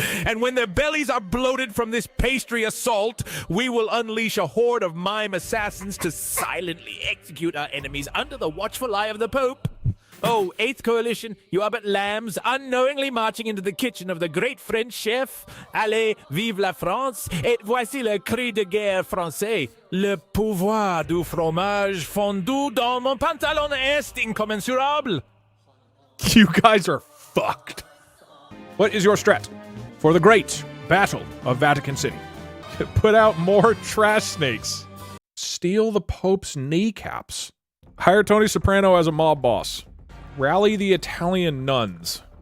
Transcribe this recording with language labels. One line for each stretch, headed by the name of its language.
English: And when their bellies are bloated from this pastry assault, we will unleash a horde of mime assassins to silently execute our enemies under the watchful eye of the Pope. Oh, 8th Coalition, you are but lambs unknowingly marching into the kitchen of the great French chef.
French: Allez, vive la France, et voici le cri de guerre français. Le pouvoir du fromage fondu dans mon pantalon est incommensurable.
English: You guys are fucked. What is your strat for the great Battle of Vatican City? Put out more trash snakes. Steal the Pope's kneecaps. Hire Tony Soprano as a mob boss. Rally the Italian nuns.